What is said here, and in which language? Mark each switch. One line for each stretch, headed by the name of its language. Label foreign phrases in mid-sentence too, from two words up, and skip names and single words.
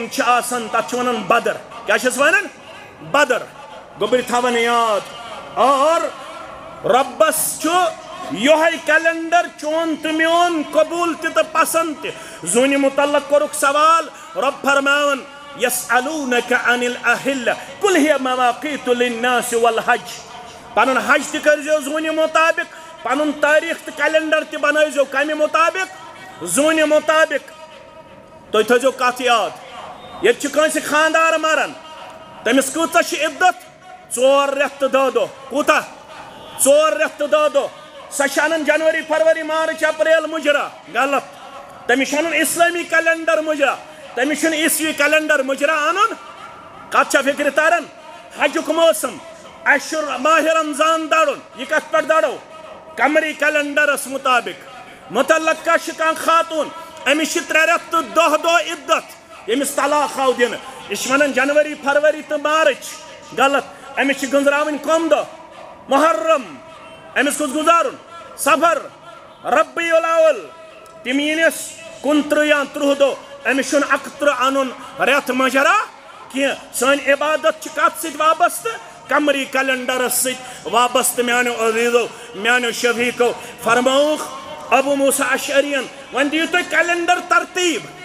Kashmiri: چھِ آسان تتھ چھِ ونان بدر کیٛاہ چھِس ونان بدر گوٚبٕرۍ تھاوان یاد اور رۄبس چھُ یِہوٚے کیلنڈر چون تہٕ میون قبوٗل تہِ تہٕ پسنٛد تہِ زوٗنہِ متعلق کوٚرُکھ سوال رۄب فرماوان
Arabic: یسألونک عن الأحلہ قل ہی مواقیت للناس والحج
Kashmiri: پنُن حج تہِ کٔرۍزیو زوٗنہِ مطابق پنُن تٲریٖخ تہٕ کیلنڈر تہِ بنٲیزیو کمہِ مطابق زوٗنہِ مطابق تُہۍ تھٲیزیو کتھ یاد ییٚتہِ چھُ کٲنٛسہِ خانٛدار مران تٔمِس کۭژاہ چھِ عِدت 4 رٮ۪تھ تہٕ 10 دۄہ کوٗتاہ 4 رٮ۪تھ تہٕ 10 دۄہ سۄ چھِ انان جنؤری فروری مارچ اپریل مُجرا غلط تٔمِس چھُ انُن اسلٲمی کیلنڈر مُجرا تٔمِس چھُنہٕ عیسوی کیلنڈر مُجرا انُن کتھ چھا فکرِ تران حجُک موسم اَسہِ چھُ ماہِ رمضان درُن یہِ کتھ پٮ۪ٹھ درو قمری کیلنڈرس مطابق متعلقہ شکان خاتون امس 3 رٮ۪تھ تہٕ 10 دۄہ عدت ییٚمِس طلاق آو دِنہٕ یہِ چھِ ونان جنوری فروری تہٕ مارچ غلط امس چھِ گٔنٛزراوٕنۍ کم دۄہ محرم امس کُس گُزارُن صفر ربیع الاول تِم یِنس 29 یا 30 دۄہ امس چھُنہٕ 31 انُن رٮ۪تھ مجرا کینٛہہ سٲنۍ عبادت چھِ کتھ سۭتۍ وابستہٕ قمری کیلنڈرس سۭتۍ وابستہٕ میانیو عزیزو میانیو شفیقو فرمووُکھ ابو موسیٰ اشعریَن وۄنۍ دِیِو تُہۍ کیلنڈر ترتیٖب